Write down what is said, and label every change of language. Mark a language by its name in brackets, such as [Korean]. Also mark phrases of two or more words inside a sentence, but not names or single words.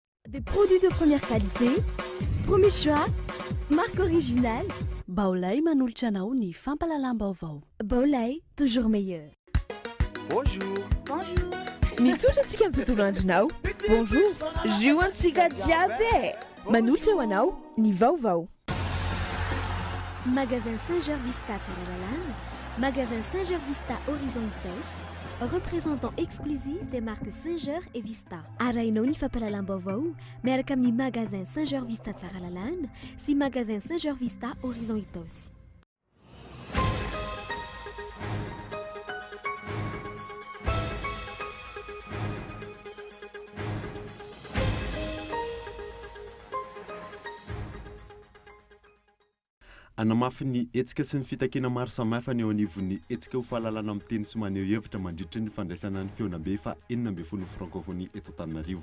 [French] Des produits de première qualité, premier choix, marque originale. [Malagasy] Baolay manolotra anao ny fampalalam-baovao. Baolay, [French] toujours meilleur. Bonjour. Bonjour. [Malagasy] Mitondra antsika amin'ny tontolo andronao. Bonjour. Jio antsika jiaby. Manolotra ho anao ny vaovao. [French] Magasin Saint-Georges Vista Tsaralalana, magasin Saint-Georges Vista Horizon Vitesse, représentant exclusif des marques Saint-Georges et Vista. [Malagasy] Arainao ny fampalalam-baovao miaraka amin'ny magasin Saint-Georges Vista Tsaralalana sy magasin Saint-Georges Vista Horizon Vitesse. Anamafy ny etsika sy ny fitakena maro samihafa ny eo anivon'ny etsika ho fahalalana amin'ny teny sy maneho hevitra mandritra ny fandraisana ny feonambe fa 40 francophonie eto Antananarivo.